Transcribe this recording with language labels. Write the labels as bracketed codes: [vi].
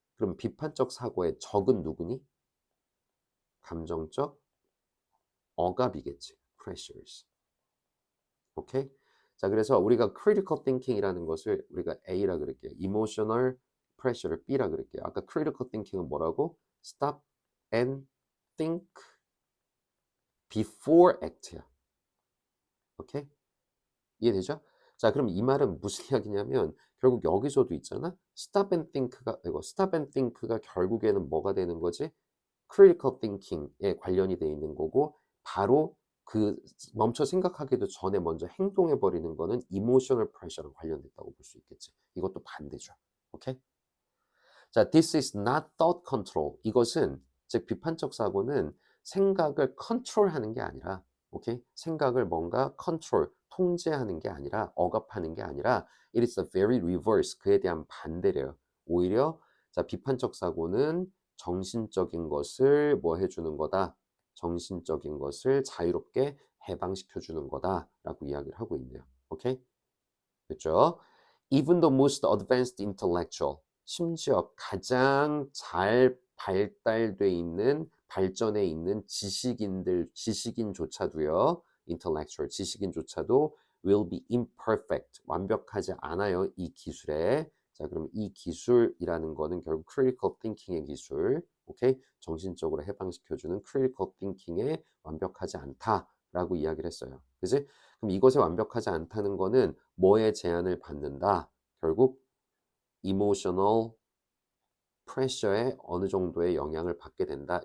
[ko] 그럼 비판적 사고의 적은 누구니? 감정적 억압이겠지. pressures. 오케이? 자, 그래서 우리가 critical thinking이라는 것을 우리가 A라 그럴게요. emotional pressure를 B라 그럴게요. 아까 critical thinking은 뭐라고? [en] stop and think before act야. [ko] 오케이? 이해되죠? 자, 그럼 이 말은 무슨 이야기냐면 결국 여기서도 있잖아. stop and think가 결국에는 뭐가 되는 거지? critical thinking에 관련이 돼 있는 거고 바로 그 멈춰 생각하기도 전에 먼저 행동해 버리는 거는 emotional pressure랑 관련됐다고 볼 수 있겠지. 이것도 반대죠. 오케이? 자, [en] this is not thought control. [ko] 이것은 즉 비판적 사고는 생각을 컨트롤하는 게 아니라 오케이? 생각을 뭔가 컨트롤, 통제하는 게 아니라 억압하는 게 아니라 [en] it is the very reverse. [ko] 그에 대한 반대래요. 오히려 자, 비판적 사고는 정신적인 것을 뭐 해주는 거다? 정신적인 것을 자유롭게 해방시켜 주는 거다라고 이야기를 하고 있네요. 오케이? 됐죠? [en] Even the most advanced intellectual, [ko] 심지어 가장 잘 발달돼 있는 발전해 있는 지식인조차도요. [en] intellectual [ko] 지식인조차도 [en] will be imperfect [ko] 완벽하지 않아요. 이 기술에. 자, 그럼 이 기술이라는 거는 결국 critical thinking의 기술. 오케이? 정신적으로 해방시켜주는 critical thinking에 완벽하지 않다라고 이야기를 했어요. 그지? 그럼 이것에 완벽하지 않다는 거는 뭐에 제한을 받는다? 결국 emotional pressure에 어느 정도의 영향을 받게 된다.